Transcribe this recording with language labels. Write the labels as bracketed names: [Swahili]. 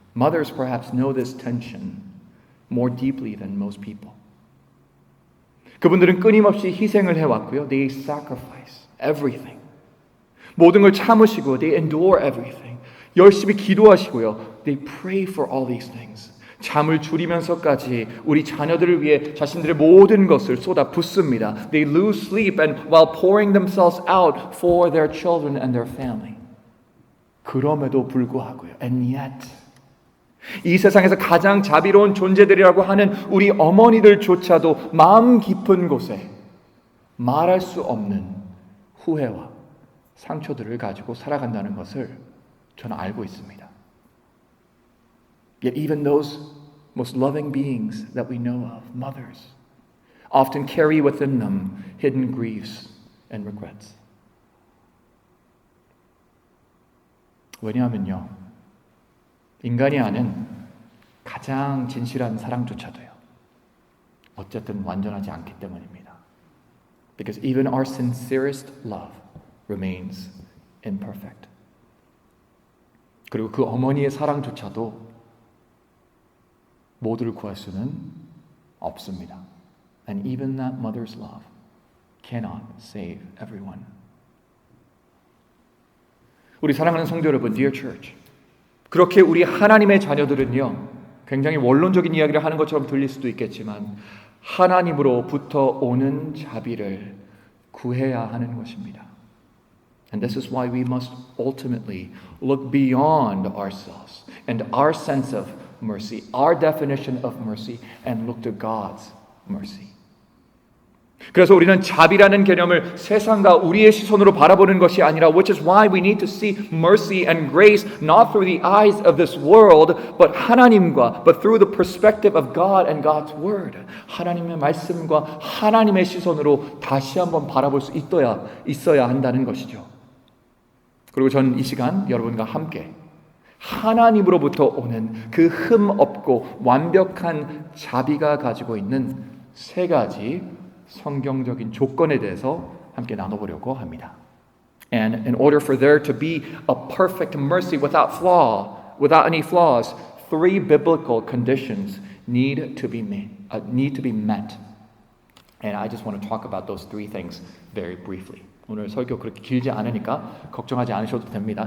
[English] Mothers perhaps know this tension more deeply than most people. [Korean] 그분들은 끊임없이 희생을 해왔고요. [English] They sacrifice everything. [Korean] 모든 걸 참으시고 [English] they endure everything. [Korean] 열심히 기도하시고요. [English] They pray for all these things. [Korean] 잠을 줄이면서까지 우리 자녀들을 위해 자신들의 모든 것을 쏟아 붓습니다. [English] They lose sleep and while pouring themselves out for their children and their family. [Korean] 그럼에도 불구하고요. [English] And yet [Korean] 이 세상에서 가장 자비로운 존재들이라고 하는 우리 어머니들조차도 마음 깊은 곳에 말할 수 없는 후회와 상처들을 가지고 살아간다는 것을 저는 알고 있습니다. [English] Yet even those most loving beings that we know of, mothers, often carry within them hidden griefs and regrets. [Korean] 왜냐하면요, 인간이 아는 가장 진실한 사랑조차도요, 어쨌든 완전하지 않기 때문입니다. [English] Because even our sincerest love remains imperfect. [Korean] 그리고 그 어머니의 사랑조차도 모두를 구할 수는 없습니다. [English] And even that mother's love cannot save everyone. [Korean] 우리 사랑하는 성도 여러분, [English] dear church, [Korean] 그렇게 우리 하나님의 자녀들은요, 굉장히 원론적인 이야기를 하는 것처럼 들릴 수도 있겠지만 하나님으로부터 오는 자비를 구해야 하는 것입니다. [English] And this is why we must ultimately look beyond ourselves and our sense of mercy, our definition of mercy, and look to God's mercy. [Korean] 그래서 우리는 자비라는 개념을 세상과 우리의 시선으로 바라보는 것이 아니라 [English] which is why we need to see mercy and grace not through the eyes of this world but [Korean] 하나님과 [English] but through the perspective of God and God's word. [Korean] 하나님의 말씀과 하나님의 시선으로 다시 한번 바라볼 수 있어야 한다는 것이죠. 그리고 저는 이 시간 여러분과 함께 하나님으로부터 오는 그 흠 없고 완벽한 자비가 가지고 있는 세 가지 성경적인 조건에 대해서 함께 나눠보려고 합니다. [English] And in order for there to be a perfect mercy without any flaws, three biblical conditions need to be met. And I just want to talk about those three things very briefly. [Korean] 오늘 설교 그렇게 길지 않으니까 걱정하지 않으셔도 됩니다.